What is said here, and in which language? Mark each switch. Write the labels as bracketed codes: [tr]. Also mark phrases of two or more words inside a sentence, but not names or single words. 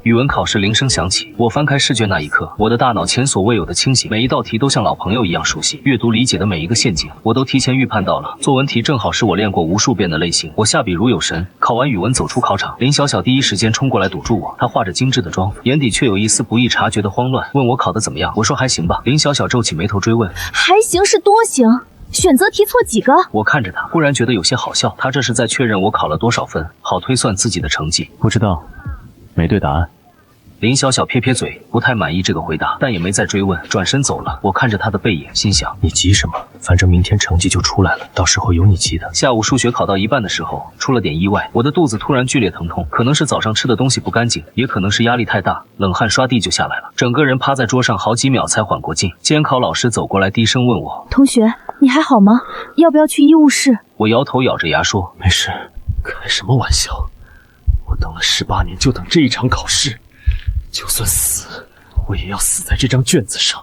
[zh] 語文考試铃聲響起，我翻開試卷那一刻，我的大腦前所未有的清醒，每一道題都像老朋友一樣熟悉，閱讀理解的每一個陷阱，我都提前預判到了。作文題正好是我練過無數遍的類型，我下筆如有神。考完語文走出考場，林小小第一時間衝過來堵住我，她化着精致的妝，眼底卻有一絲不易察覺的慌亂，問我考得怎麼樣。我說還行吧。林小小皺起眉頭追問，還行是多行？選擇題錯幾個？我看着他，忽然覺得有些好笑，他這是在確認我考了多少分，好推算自己的成績。不知道，沒對答案。林小小撇撇嘴，不太滿意這個回答，但也沒再追問，轉身走了。我看着他的背影，心想： 你急什麼？反正明天成績就出來了，到時候有你急的。下午數學考到一半的時候，出了點意外，我的肚子突然劇烈疼痛，可能是早上吃的東西不乾淨，也可能是壓力太大，冷汗刷地就下来了，整個人趴在桌上好幾秒才緩過勁。監考老師走過來，低聲問我： 同學，你還好嗎？要不要去醫務室？我搖頭，咬着牙說： 沒事。開什麼玩笑？我等了18年，就等這一場考試。就算死，我也要死在這張卷子上。